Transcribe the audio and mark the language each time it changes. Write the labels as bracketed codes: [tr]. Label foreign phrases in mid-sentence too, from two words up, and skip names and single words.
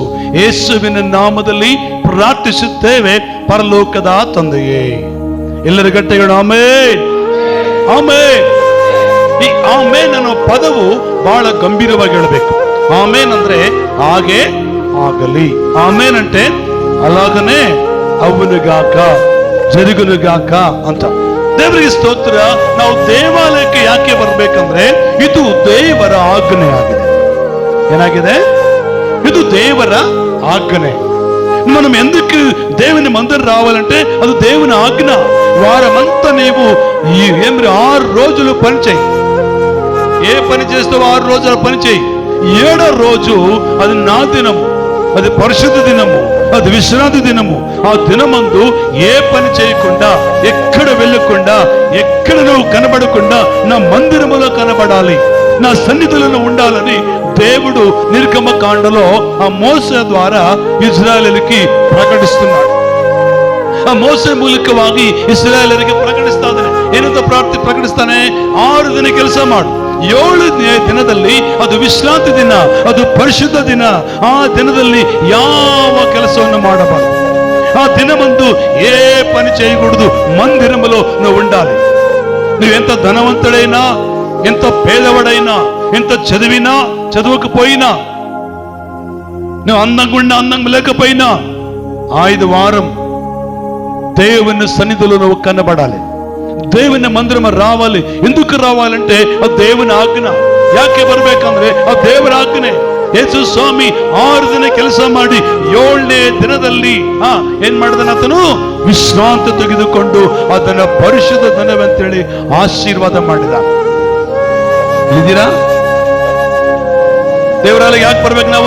[kn] ಯೇಸುವಿನ ನಾಮದಲ್ಲಿ ಪ್ರಾರ್ಥಿಸುತ್ತೇವೆ ಪರಲೋಕದ ತಂದೆಯೇ. ಎಲ್ಲರ ಗಟ್ಟೆಗಳು ಆಮೆನ್, ಆಮೆನ್. ಈ ಆಮೆನ್ ಅನ್ನೋ ಪದವು ಬಹಳ ಗಂಭೀರವಾಗಿ ಹೇಳಬೇಕು. ಆಮೆನ್ ಅಂದ್ರೆ ಹಾಗೆ ಆಗಲಿ. [te] ಆಮೆನ್ అంటే అలాగనే అవునుగాక, జరుగునుగాక అంత. [kn] ದೇವರಿಗೆ ಸ್ತೋತ್ರ. ನಾವು ದೇವಾಲಯಕ್ಕೆ ಯಾಕೆ ಬರ್ಬೇಕಂದ್ರೆ ಇದು ದೇವರ ಆಜ್ಞೆ ಆಗಿದೆ. ಏನಾಗಿದೆ? [te] ఇది దేవర ఆజ్ఞ. మనం ఎందుకు దేవుని మందిరం రావాలంటే అది దేవుని ఆజ్ఞ. వారమంతా నీవు 6 రోజులు పని చేయి. ఏ పని చేస్తావు 6 రోజుల పని చేయి. 7వ రోజు అది నా దినము, అది పరిశుద్ధ దినము, అది విశ్రాంతి దినము. ఆ దినమందు ఏ పని చేయకుండా, ఎక్కడ వెళ్ళకుండా, ఎక్కడ నువ్వు కనబడకుండా నా మందిరములో కనబడాలి, నా సన్నిధిలో ఉండాలని దేవుడు నిర్గమకాండలో ఆ మోసే ద్వారా ఇజ్రాయేలుకి ప్రకటిస్తున్నాడు. [kn] ಆ ಮೋಸೆ ಮೂಲಕವಾಗಿ ಇಸ್ರಾಯೇಲರಿಗೆ ಪ್ರಕಟಿಸ್ತಾ ಇದ್ದಾನೆ. ಏನಂತ ಪ್ರಕಟಿಸ್ತಾನೆ? 6 ದಿನ ಕೆಲಸ ಮಾಡು, 7ನೇ ದಿನದಲ್ಲಿ ಅದು ವಿಶ್ರಾಂತಿ ದಿನ, ಅದು ಪರಿಶುದ್ಧ ದಿನ. ಆ ದಿನದಲ್ಲಿ ಯಾವ ಕೆಲಸವನ್ನು ಮಾಡಬಾರದು. [te] ఆ దినమందు ఏ పని చేయకూడదు. మందిరములో నువ్వు ఉండాలి. నువ్వెంత ధనవంతుడైనా, ఎంత పేదవాడైనా, ఎంత చదివినా చదవకపోయినా, నువ్వు అందంగా ఉన్నా అందంగా లేకపోయినా 5 వారం దేవుని సన్నిధిలో నువ్వు కనబడాలి. దేవుని మందిరం రావాలి. ఎందుకు రావాలంటే ಅದು దేవుని ಆಜ್ಞ. [kn] ಯಾಕೆ ಬರ್ಬೇಕಂದ್ರೆ ಅದು ದೇವರ ಆಜ್ಞೆ. ಯೇಸು ಸ್ವಾಮಿ 6 ದಿನ ಕೆಲಸ ಮಾಡಿ 7ನೇ ದಿನದಲ್ಲಿ ಏನ್ ಮಾಡಿದನ? ಆತನು ವಿಶ್ರಾಂತಿ ತೆಗೆದುಕೊಂಡು ಅದನ್ನ ಪರಿಶುದ್ಧ ದಿನವಂತೇಳಿ ಆಶೀರ್ವಾದ ಮಾಡಿದ. ಇದ್ದೀರಾ? ದೇವರಾಲಯ ಯಾಕೆ ಬರ್ಬೇಕು ನಾವು?